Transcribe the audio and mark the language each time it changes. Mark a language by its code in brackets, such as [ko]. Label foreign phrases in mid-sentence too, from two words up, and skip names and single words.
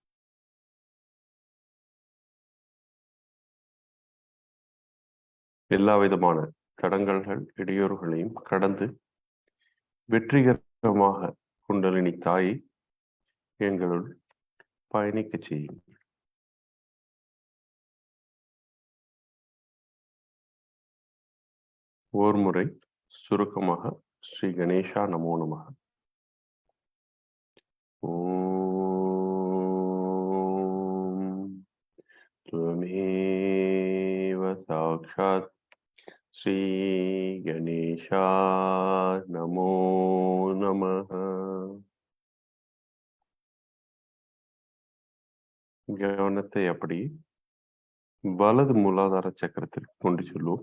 [ta] எல்லா விதமான தடங்கல்கள் இடையூறுகளையும் கடந்து வெற்றிகரமாக குண்டலினி தாயை எங்களுள் பயணிக்க செய்யுங்கள். ஓர் முறை சுருக்கமாக [sa] श्री गणेशा नमो नमः. ஓம் त्वमेव साक्षात् श्री गणेशा नमो नमः. [ta] கவனத்தை அப்படி வலது மூலாதார சக்கரத்திற்கு கொண்டு செல்வோம்.